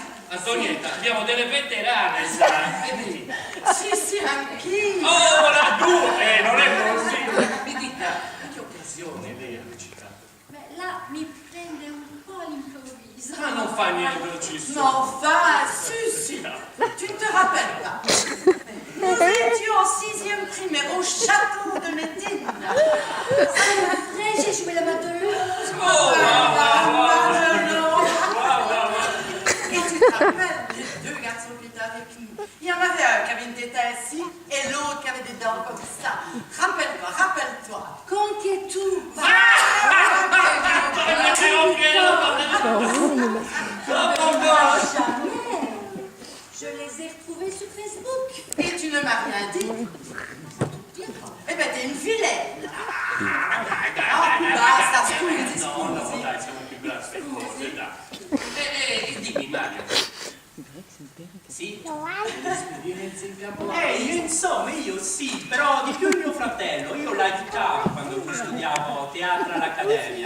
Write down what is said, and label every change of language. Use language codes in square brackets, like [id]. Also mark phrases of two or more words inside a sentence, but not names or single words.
[it] Antonietta, abbiamo delle veterane, sai? Sì, anch'io. Oh, la due! Non è possibile! Mi dica, in che occasione lei ha recitato? Beh, là mi prende un po' all'improvviso. Ma non fa niente, ci sono. Non fa, si. [fr] Tu ne te rappelles pas? Nous étions en 6e primaire au château de Médine. Après, j'ai joué la Madeleine. Oh, Et tu te rappelles les deux garçons qui étaient avec nous? Il y en avait un qui avait une tête ainsi et l'autre qui avait des dents comme ça. Rappelle-toi. Conquetou. Je les ai retrouvés sur Facebook. Et tu ne m'as rien dit? Eh ben, t'es une vilaine. [it] Basta, scusi. No, dai, siamo più grassi, dai. E dimmi, Mario. Sì? Esperienze in campo Io sì, però di più mio fratello. Io l'aiutavo quando studiavo teatro all'Accademia.